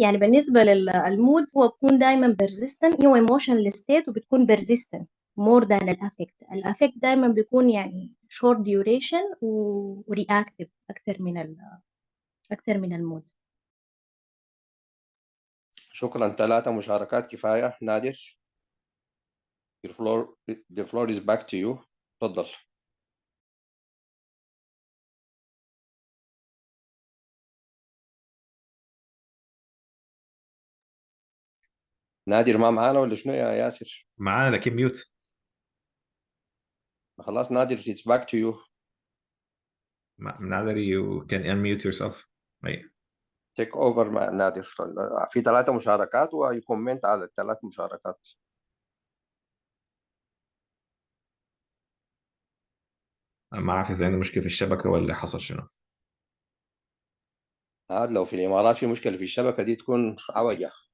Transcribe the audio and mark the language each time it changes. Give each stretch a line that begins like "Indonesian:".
Arabic: يعني بالنسبة للمود هو بيكون دايما persistent، هو emotional state وبتكون persistent more than الأفكت. الأفكت دايما بيكون يعني short duration و reactive أكثر من المود. شكرا. 3 مشاركات كفاية.
English: نادر the floor is back to you.
Arabic: تفضل. نادر ما معانا ولا شنو يا ياسر؟ معانا لكن ميوت.
English: خلاص نادر it's back to you. نادر you can unmute yourself. take over مع نادر.
Arabic: في 3 مشاركات ويكومنت على ال3 مشاركات. ما اعرف اذا عنده مشكله في الشبكه ولا حصل شنو. عاد لو في الامارات في مشكله في الشبكه دي تكون عوجه.